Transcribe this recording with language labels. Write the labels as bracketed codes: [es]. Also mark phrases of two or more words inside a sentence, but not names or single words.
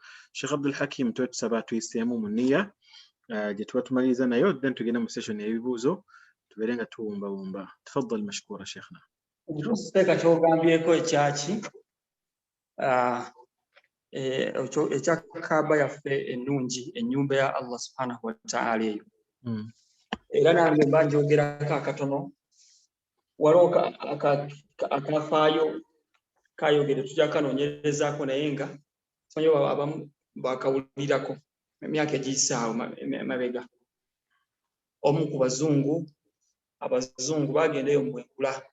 [lg] Sheikh Abdul Hakim tusaba tuyiseemu mu niya gye tuba tumaliriza nayo then tugenda mu session y'ebibuuzo tubeere nga tuwumbawumba. [ar] تفضل مشكورا شيخنا. [lg] Ekiteeka ky'ogambyeko ekyaki ekya Kaaba yaffe ennungi ennyumba ya Allah [ar] سبحانه وتعالى [lg] eyo. Era nange mba njogerako akatono waliwo akafaayo kayogere tujja kanoonyerezaako naye nga simanyi abamu bakawulirako emyaka egiyisaawo mabega. Omu ku abazungu bagenda eyo mu bwengula.